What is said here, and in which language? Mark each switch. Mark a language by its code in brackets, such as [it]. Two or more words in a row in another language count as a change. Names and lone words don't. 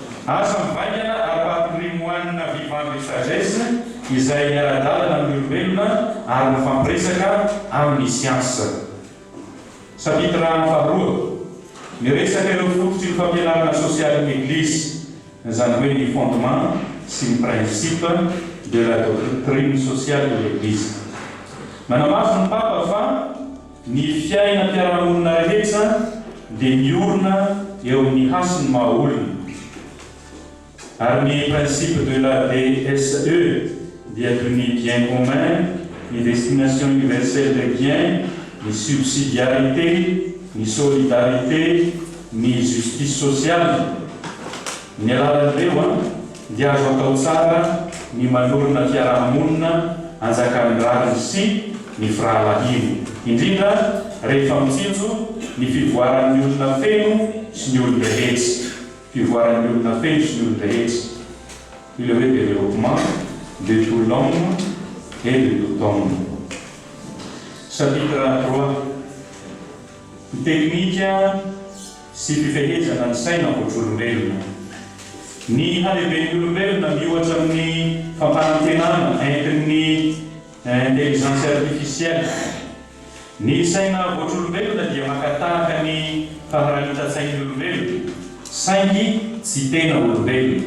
[mg] asa mivaingana ara-patrimoine [fr] vivant de sagesse [mg] izay miara-dalana amin'ny olombelona ary mifampiresaka amin'ny siansa. Chapitre 2 miresaka ireo fototry ny fampianarana sosialy n'Église, izany hoe ny fondement sy ny [fr] principe de la doctrine sociale de l'Église. [mg] Manamaso ny papa fa ny fiaina mpiara-monina rehetra dia miorina eo amin'ny hasiny maha-olona. Ary ny [fr] principe de la DSE [mg] dia toy ny [fr] bien commun, [mg] ny [fr] destination universelle des biens, [mg] ny subsidiarité, ny solidarité, ny [fr] justice sociale. [mg] Ny alalan'ireo dia azo atao tsara ny manorina fiarahamonina anjakan'ny rariny sy ny firahalahiny, indrindra rehefa mitsinjo ny fivoaran'ny olona feno sy ny olona rehetra. Fivoaran'ny olona feno sy ny olona rehetra. [fr] Il y avait développement de tout l'homme et de tout homme. [mg] Chapitre 3 teknika sy fifehezana ny saina ankoatr'olombelona. Ny halehiben'ny olombelona miohatra amin'ny fampanantenana entin'ny [fr] intelligence artificielle. [mg] Ny saina voatr'olombelona dia makatahaka ny faharanitan-tsain'ny olombelona, saingy tsy tena olombelona.